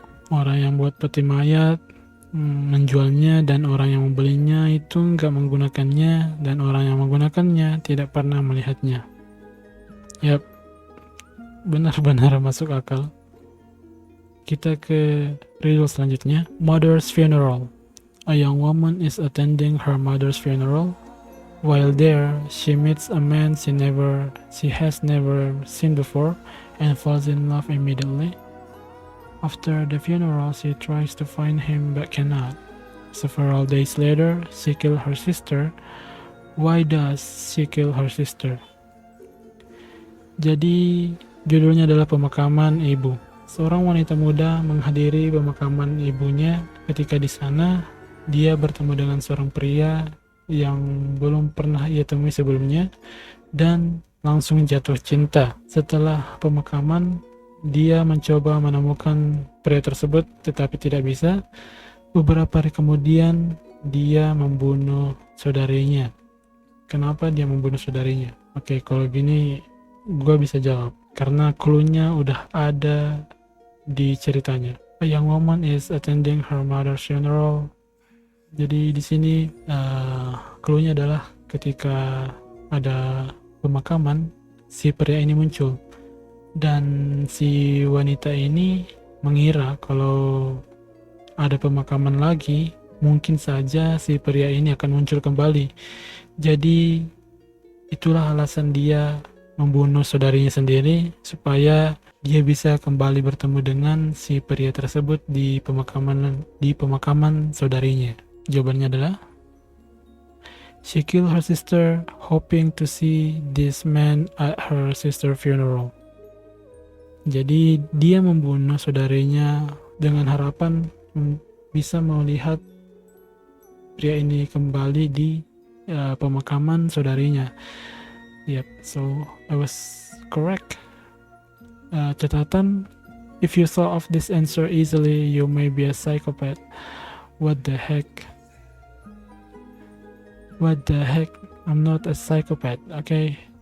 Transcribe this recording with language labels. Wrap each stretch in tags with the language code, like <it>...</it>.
<id>Orang yang buat peti mayat menjualnya, dan orang yang membelinya itu nggak menggunakannya, dan orang yang menggunakannya tidak pernah melihatnya. Yap, benar-benar masuk akal. Kita ke riddle selanjutnya.</id> <en>Mother's funeral. A young woman is attending her mother's funeral. While there, she meets a man she has never seen before and falls in love immediately. After the funeral, she tries to find him but cannot. Several days later, she kills her sister. Why does she kill her sister?</en> <id>Jadi, judulnya adalah pemakaman ibu. Seorang wanita muda menghadiri pemakaman ibunya. Ketika di sana, dia bertemu dengan seorang pria yang belum pernah ia temui sebelumnya dan langsung jatuh cinta. Setelah pemakaman, dia mencoba menemukan pria tersebut tetapi tidak bisa. Beberapa hari kemudian, dia membunuh saudarinya. Kenapa dia membunuh saudarinya? Oke, kalau gini gue bisa jawab karena clue-nya udah ada di ceritanya.</id> <en>A young woman is attending her mother's funeral.</en> <id>Jadi di sini clue-nya adalah ketika ada pemakaman, si pria ini muncul, dan si wanita ini mengira kalau ada pemakaman lagi, mungkin saja si pria ini akan muncul kembali. Jadi itulah alasan dia membunuh saudarinya sendiri supaya dia bisa kembali bertemu dengan si pria tersebut di pemakaman saudarinya. Jawabannya adalah,</id> <en>she killed her sister hoping to see this man at her sister's funeral.</en> <id>Jadi dia membunuh saudarinya dengan harapan bisa melihat pria ini kembali di pemakaman saudarinya.</id> <en>Yep, so I was correct.</en> <id>Catatan,</id> <en>if you thought of this answer easily, you may be a psychopath. What the heck? What the heck? I'm not a psychopath, okay?</en>